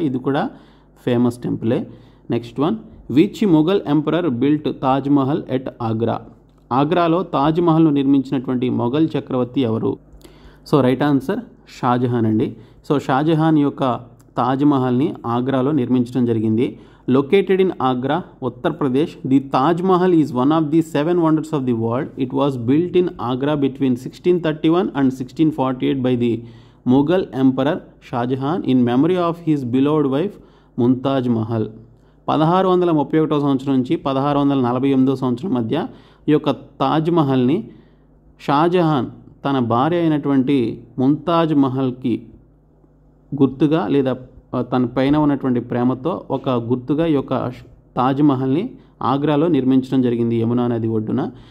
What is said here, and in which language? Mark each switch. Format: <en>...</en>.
<te>ఇది కూడా famous టెంపులే.</te> <en>Next one, which Mughal emperor built Taj Mahal at Agra?</en> <te>ఆగ్రాలో తాజ్మహల్ను నిర్మించినటువంటి మొఘల్ చక్రవర్తి ఎవరు?</te> <en>so right answer</en> <te>షాజహాన్ అండి. సో షాజహాన్ యొక్క తాజ్మహల్ని ఆగ్రాలో నిర్మించడం జరిగింది.</te> <en>Located in Agra, Uttar Pradesh, the Taj Mahal is one of the 7 wonders of the world. It was built in Agra between 1631 and 1648 by the Mughal Emperor Shah Jahan in memory of his beloved wife Mumtaz Mahal.</en> <te>1631 సంవత్సరం నుంచి 1648 సంవత్సరం మధ్య ఈ యొక్క తాజ్ మహల్ని షాజహాన్ తన భార్య అయినటువంటి ముంతాజ్ మహల్కి గుర్తుగా లేదా తన పైన ఉన్నటువంటి ప్రేమతో ఒక గుర్తుగా ఈ యొక్క తాజ్మహల్ని ఆగ్రాలో నిర్మించడం జరిగింది యమునా నది ఒడ్డున.</te>